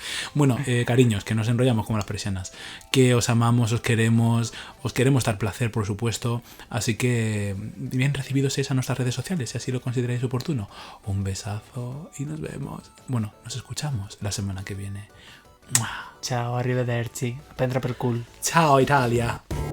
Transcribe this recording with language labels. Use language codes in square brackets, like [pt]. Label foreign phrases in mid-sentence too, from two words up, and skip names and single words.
[es] Bueno, cariños, que nos enrollamos como las persianas, que os amamos, os queremos dar placer, por supuesto, así que bien recibidos seáis a nuestras redes sociales, si así lo consideráis oportuno. Un besazo y nos vemos. Bueno, nos escuchamos la semana que viene. [it] Ciao, arrivederci. Prendra per cul. Ciao Italia.